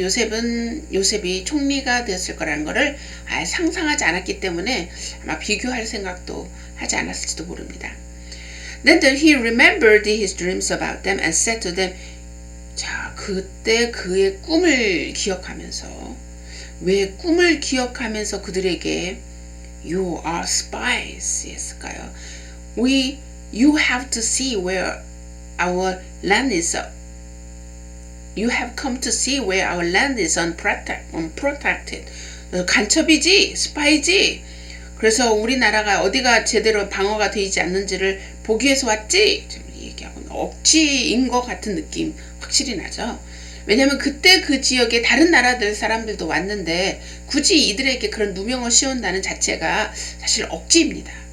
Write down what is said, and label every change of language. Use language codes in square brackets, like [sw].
[ko] 요셉이 총리가 되었을 거라는 것을 아예 상상하지 않았기 때문에 아마 비교할 생각도 하지 않았을지도 모릅니다. [en] Then he remembered his dreams about them and said to them, [ko] 자, 그때 그의 꿈을 기억하면서, 왜 꿈을 기억하면서 그들에게 [en] You are spies [ko] 했을까요? [en] You have to see where our land is. You have come to see where our land is unprotected. [ko] 간첩이지, 스파이지. 그래서 우리나라가 어디가 제대로 방어가 되지 않는지를 보기 위해서 왔지. 얘기하고 억지인 것 같은 느낌 확실히 나죠. 왜냐하면 그때 그 지역에 다른 나라들 사람들도 왔는데 굳이 이들에게 그런 누명을 씌운다는 자체가 사실 억지입니다.